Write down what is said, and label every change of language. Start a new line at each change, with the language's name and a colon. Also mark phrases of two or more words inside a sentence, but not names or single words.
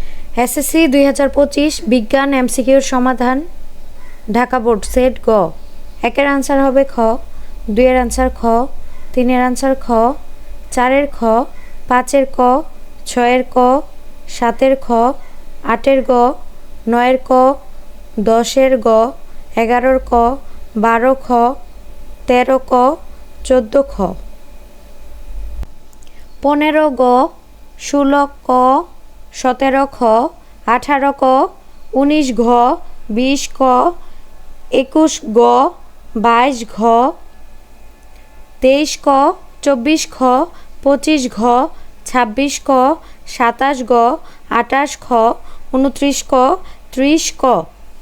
Bangla: এসএসসি 2025 বিজ্ঞান এমসিকিউর সমাধান ঢাকা বোর্ড সেট গ। একের আনসার হবে খ, দুইয়ের আনসার খ, তিনের আনসার খ, চারের খ, পাঁচের ক, ছয়ের ক, সাতের খ, আটের গ, নয়ের ক, 10-এর গ, 11-র ক, 12 খ, 13 ক, 14 খ, 15 গ, 16 ক, 17 খ, 18 ক, 19 ঘ, 20 ক, 21 গ, 22 ঘ, 23 ক, 24 খ, 25 ঘ, 26 ক, 27 গ, 28 খ, 29 ক, 30 ক।